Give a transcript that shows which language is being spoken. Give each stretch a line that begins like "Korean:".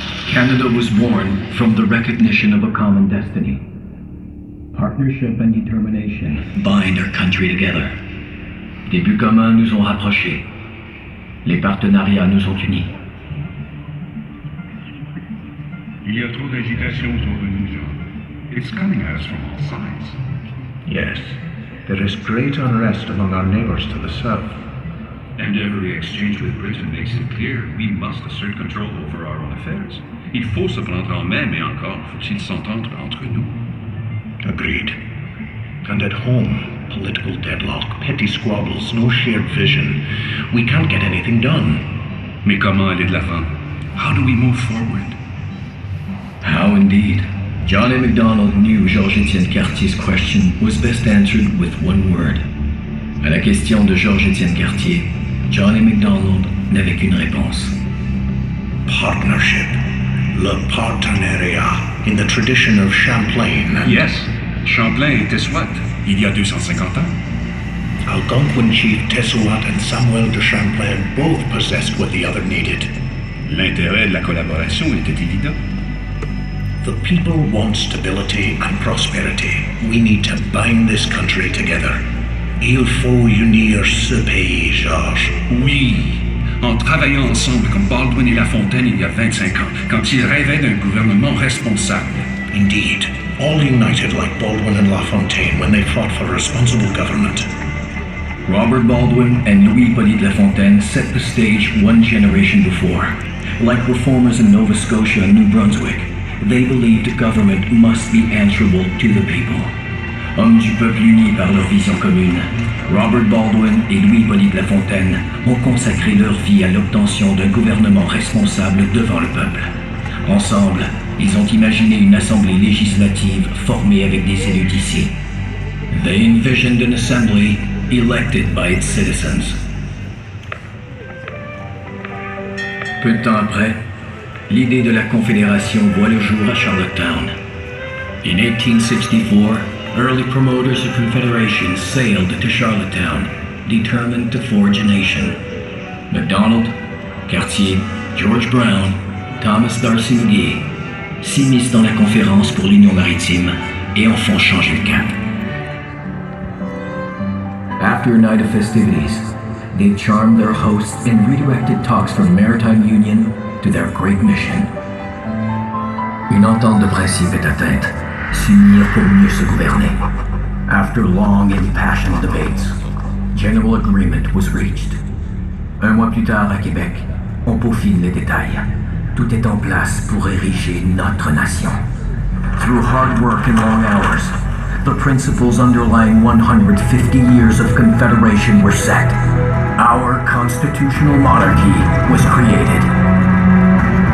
English: Canada was born from the recognition of a common destiny. Partnership and determination bind our country together.
French: Des buts communs nous ont rapprochés. Les partenariats nous ont unis. Il y a trop d'agitation autour de nous, John.
English: It's coming at us from all sides. Yes, there is great unrest among our neighbors to the south. And every exchange with Britain makes it clear we must assert control over our own affairs.
French: Il faut se prendre en main, mais encore faut-il s'entendre entre nous.
English: Agreed. And at home, political deadlock, petty squabbles, no shared vision. We can't get anything done.
French: Mais comment aller de l'avant?
English: How do we move forward? How indeed. John A. Macdonald knew Georges-Étienne Cartier's question was best answered with one word.
French: À la question de Georges-Étienne Cartier, John A. Macdonald n'avait qu'une réponse. Partnership. Le partenariat.
English: in the tradition of Champlain.
French: Yes, Champlain était SWAT, il y a 250 ans.
English: Algonquin chief Tessouat and Samuel de Champlain both possessed what the other needed.
French: L'intérêt de la collaboration était évident.
English: The people want stability and prosperity. We need to bind this country together.
French: Il faut unir ce pays, Georges. Oui, en travaillant ensemble comme Baldwin et Lafontaine il y a 25 ans, quand ils rêvaient d'un gouvernement responsable.
English: Indeed, all united like Baldwin and LaFontaine when they fought for responsible government. Robert Baldwin and Louis-Hippolyte Lafontaine set the stage one generation before. Like reformers in Nova Scotia and New Brunswick, they believed government must be answerable to the people.
French: Hommes du peuple unis par leur vision commune, Robert Baldwin et Louis-Hippolyte Lafontaine ont consacré leur vie à l'obtention d'un gouvernement responsable devant le peuple. Ensemble, ils ont imaginé une assemblée législative formée avec des élus d'ici.
English: They envisioned an assembly elected by its citizens.
French: Peu de temps après, l'idée de la Confédération voit le jour à Charlottetown.
English: In 1864, early promoters of Confederation sailed to Charlottetown, determined to forge a nation.
French: MacDonald, Cartier, George Brown, Thomas D'Arcy McGee s'immiscent dans la conférence pour l'Union maritime et en font changer le cap.
English: After a night of festivities, they charmed their hosts and redirected talks from maritime union to their great mission.
French: Une entente de principe est atteinte, s'unir pour mieux se gouverner.
English: After long impassioned debates, general agreement was reached.
French: Un mois plus tard à Québec, on peaufine les détails. Tout est en place pour ériger notre nation.
English: Through hard work and long hours, the principles underlying 150 years of Confederation were set. Our constitutional monarchy was created.